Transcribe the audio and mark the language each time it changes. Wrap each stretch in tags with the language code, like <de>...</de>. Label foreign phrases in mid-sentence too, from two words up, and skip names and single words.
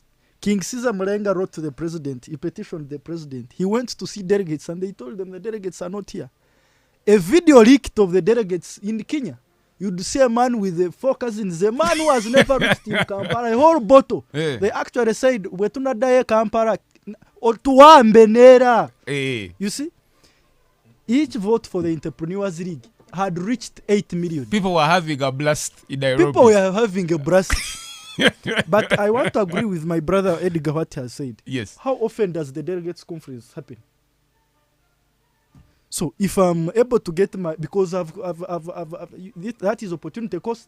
<en>King Caesar Mulenga wrote to the president. He petitioned the president. He went to see delegates and they told them the delegates are not here. A video leaked of the delegates in Kenya. You'd see a man with 4 cousins, a man who has never reached in Kampala, a whole bottle. They actually said, "Wetuna daye Kampala, otuambe nera." You see, each vote for the Entrepreneurs League had reached 8 million. People were having a blast in Nairobi. People were having a blast. But I want to agree with my brother Edgar what he has said. Yes. How often does the delegates conference happen? So if I'm able to get because that is opportunity cost.</en>